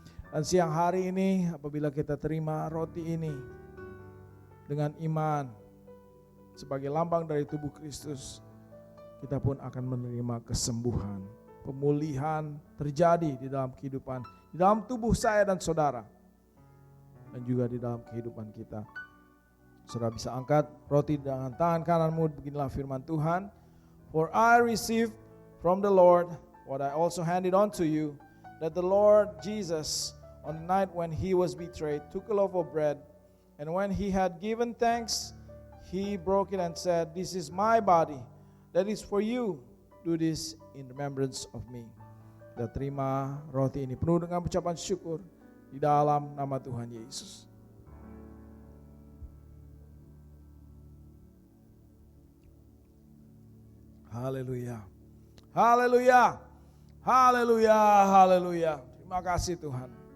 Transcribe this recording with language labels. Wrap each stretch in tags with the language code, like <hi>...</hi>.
<id>Dan siang hari ini apabila kita terima roti ini dengan iman sebagai lambang dari tubuh Kristus, kita pun akan menerima kesembuhan, pemulihan terjadi di dalam kehidupan, di dalam tubuh saya dan saudara, dan juga di dalam kehidupan kita. Saudara bisa angkat roti dengan tangan kananmu, beginilah firman Tuhan.</id> <en>For I received from the Lord what I also handed on to you, that the Lord Jesus, on the night when he was betrayed, took a loaf of bread, and when he had given thanks, he broke it and said, "This is my body, that is for you. Do this in remembrance of me."</en> <id>Kita terima roti ini penuh dengan ucapan syukur di dalam nama Tuhan Yesus. Haleluya. Haleluya. Haleluya. Haleluya. Terima kasih Tuhan.</id>